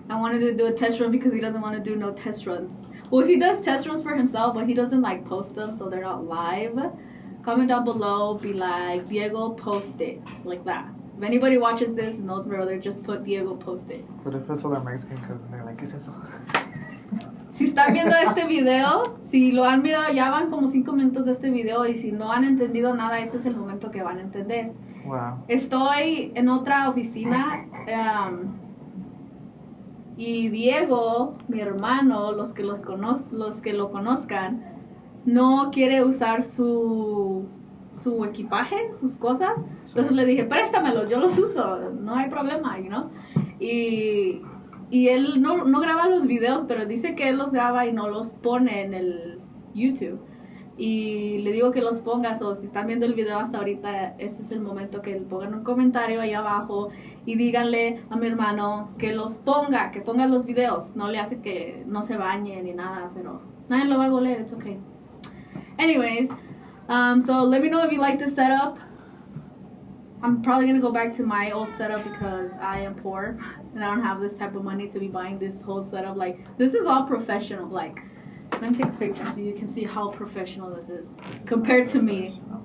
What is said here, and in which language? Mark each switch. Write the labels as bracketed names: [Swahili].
[English] I wanted to do a test run because he doesn't want to do no test runs. Well, he does test runs for himself, but he doesn't like post them, so they're not live. Comment down below, be like, Diego, post it, like that. If anybody watches this and knows my brother, just put Diego, post it. But if it's all our Mexican cousins, they're like, [Spanish] ¿qué es eso? Si están viendo este video, si lo han visto, ya van como 5 minutos de este video, y si no han entendido nada, este es el momento que van a entender. Wow. Estoy en otra oficina, y Diego, mi hermano, los que lo conozcan, no quiere usar su equipaje, sus cosas. Entonces le dije, préstamelo, yo los uso, no hay problema, [English] you know. [Spanish] Y él no graba los videos, pero dice que él los graba y no los pone en el YouTube. Y le digo que los pongas, o si están viendo el video hasta ahorita, este es el momento que pongan un comentario ahí abajo y díganle a mi hermano que los ponga, que ponga los videos. No le hace que no se bañe ni nada, pero nadie lo va a goler, [English] it's okay. Anyways, so let me know if you like this setup. I'm probably going to go back to my old setup because I am poor and I don't have this type of money to be buying this whole setup. Like, this is all professional, like, let me take a picture so you can see how professional this is compared to me.